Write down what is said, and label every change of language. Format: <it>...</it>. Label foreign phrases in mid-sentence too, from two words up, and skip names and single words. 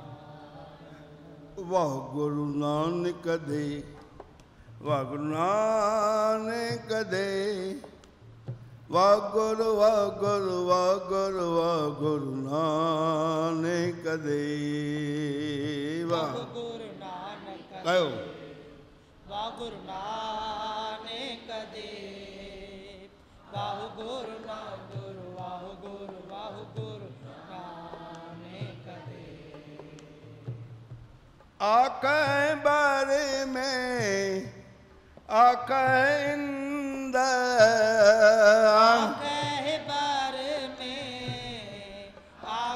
<pa>ਵਾਹ ਗੁਰੂ ਨਾਨਕ ਦੇ, ਵਾਹ ਗੁਰੂ ਨਾਨਕ ਦੇ, ਵਾਹ ਗੁਰੂ ਵਾਹ ਗੁਰੂ ਵਾਹ ਗੁਰੂ ਵਾਹ ਗੁਰੂ ਨਾਨਕ ਦੇ, ਵਾਹ ਗੁਰੂ ਨਾਨਕ ਕਹਿਓ ਵਾਹ ਗੁਰੂ ਨਾਨਕ ਦੇ, ਵਾਹ ਗੁਰੂ ਨਾਨਕ ਗੁਰੂ ਵਾਹ ਗੁਰੂ ਨਾਨਕ ਦੇ। आके बारे में आके इंद आके बारे में</pa>